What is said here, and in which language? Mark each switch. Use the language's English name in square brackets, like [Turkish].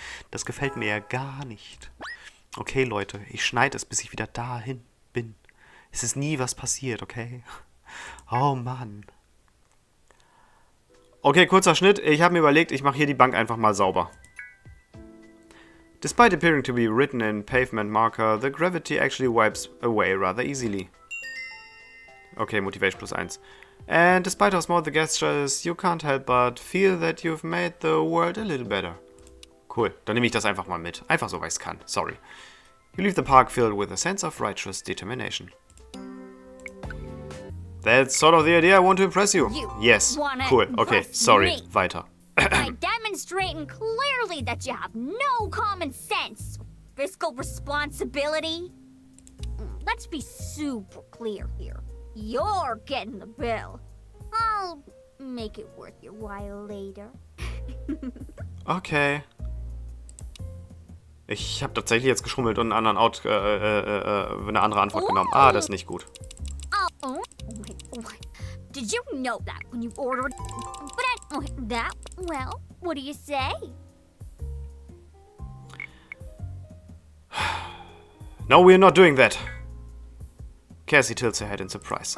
[German] Das gefällt mir ja gar nicht. Okay, Leute, ich schneide es, bis ich wieder dahin bin. Es ist nie was passiert, okay? Oh Mann. Okay, kurzer Schnitt. Ich habe mir überlegt, ich mache hier die Bank einfach mal sauber. [English] Despite appearing to be written in pavement marker, the gravity actually wipes away rather easily. Okay, Motivation +1. And despite how small the gesture is, you can't help but feel that you've made the world a little better. [German] Cool, dann nehme ich das einfach mal mit. Einfach so, weil ich es kann. [English] Sorry. You leave the park filled with a sense of righteous determination. That's sort of the idea I want to impress you. Yes, cool. Okay, sorry. Weiter. By demonstrating clearly that you have no common sense or fiscal responsibility. Let's be super clear here. You're getting the bill. I'll make it worth your while later. Okay. [German] Ich habe tatsächlich jetzt geschummelt und eine andere Antwort genommen. Ah, das ist nicht gut. [English] Oh, wait. Did you know that when you ordered that? Well, what do you say? No, we're not doing that. Cassie tilts her head in surprise.